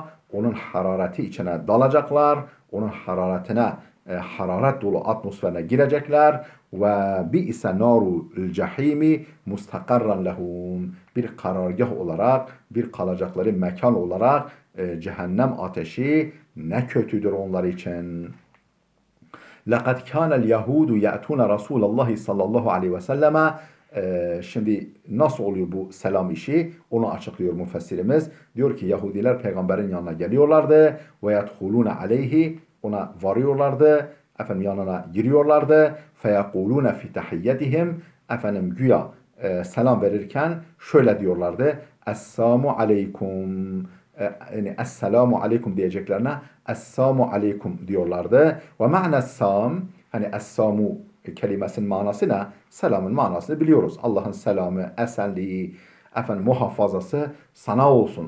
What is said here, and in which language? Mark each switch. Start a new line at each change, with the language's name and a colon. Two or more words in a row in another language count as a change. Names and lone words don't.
Turkish: Onun harareti içine dalacaklar. Onun hararetine, hararet dolu atmosferine girecekler.
Arabic: وبئس نار الجحيم مستقرا لهم.
Turkish: Bir karargah olarak, bir kalacakları mekan olarak cehennem ateşi ne kötüdür onlar için.
Arabic: لَقَدْ كَانَ الْيَهُودُ يَأْتُونَ رَسُولَ اللّٰهِ صلى الله عليه وسلم.
Turkish: Şimdi nasıl oluyor bu selam işi? Onu açıklıyor müfessirimiz. Diyor ki Yahudiler peygamberin yanına geliyorlardı.
Arabic: وَيَدْخُلُونَ عَلَيْهِ.
Turkish: Ona varıyorlardı. Yanına giriyorlardı.
Arabic: فَيَقُولُونَ فِي تَحِيَّتِهِمْ.
Turkish: Güya selam verirken şöyle diyorlardı.
Arabic: السلام عليكم.
Turkish: yani
Arabic: السلام عليكم
Turkish: diyeceklerine
Arabic: السلام عليكم
Turkish: diyorlardı.
Arabic: ومعنى سام,
Turkish: hani Esselamu kelimesinin manası ne? Selamın manasını biliyoruz. Allah'ın selamı, esenliği, muhafazası sana olsun.